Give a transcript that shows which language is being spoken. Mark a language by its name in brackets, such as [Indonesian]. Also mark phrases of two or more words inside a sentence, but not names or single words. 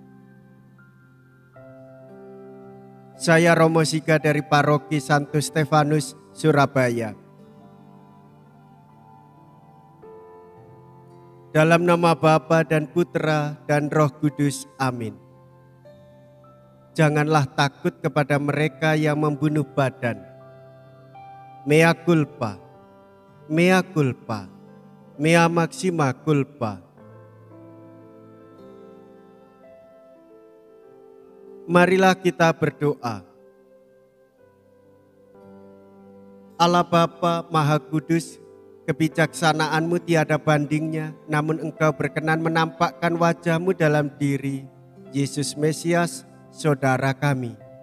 [Indonesian] Saya Romo Siga dari Paroki Santo Stefanus, Surabaya. Dalam nama Bapa dan Putra dan Roh Kudus, amin. Janganlah takut kepada mereka yang membunuh badan. [Latin] Mea culpa, mea culpa, mea maxima culpa. [Indonesian] Marilah kita berdoa. Allah Bapa Maha Kudus, kebijaksanaan-Mu tiada bandingnya, namun Engkau berkenan menampakkan wajah-Mu dalam diri Yesus Mesias, saudara kami.